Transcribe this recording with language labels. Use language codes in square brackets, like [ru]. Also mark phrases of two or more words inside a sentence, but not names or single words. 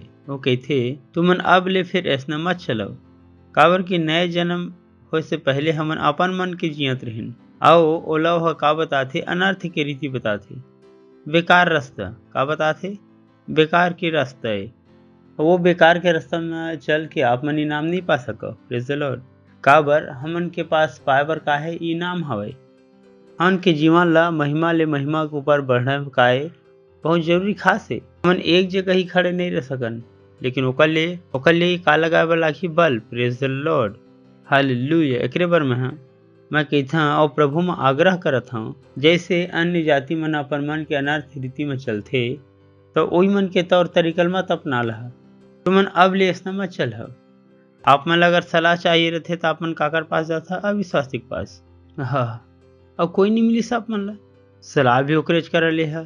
[hne] वो कहते तुमन अब ले फिर ऐसा मत चलाओ काबर कि नए जन्म हो से पहले हमन अपन मन के जियत रहन आओ ओला वह का बताते अनर्थ के रीति बताते बेकार रास्ता का बताते बेकार के रास्ता है वो बेकार के रास्ता में चल के आप मन इनाम नहीं पा सको। [en] Praise the Lord [hne] काबर हमन के पास पाए बर का है इनाम हवे हमन के जीवन ला महिमा ले महिमा के ऊपर बढ़ने का है बहुत जरूरी खास है। हमन एक जगह ही खड़े नहीं रह सकन लेकिन ओकर ले का लगाए बर लागी बल। [en] Praise the Lord [hne] हालेलुया एकरे बर मैं कहता और प्रभु में आग्रह करत हूँ जैसे अन्य जाति मन अपन मन के अनर्थ रीति में चलते तो वही मन के तौर तरीकल मत अपना लहा तुमन अब ले ऐसा मत चल। आप मन अगर सलाह चाहिए रहते तो आप मन काकर पास जाता अविश्वासी के पास हाँ, अब कोई नहीं मिली सब मन ला सलाह भी ओकरेज कर ले है।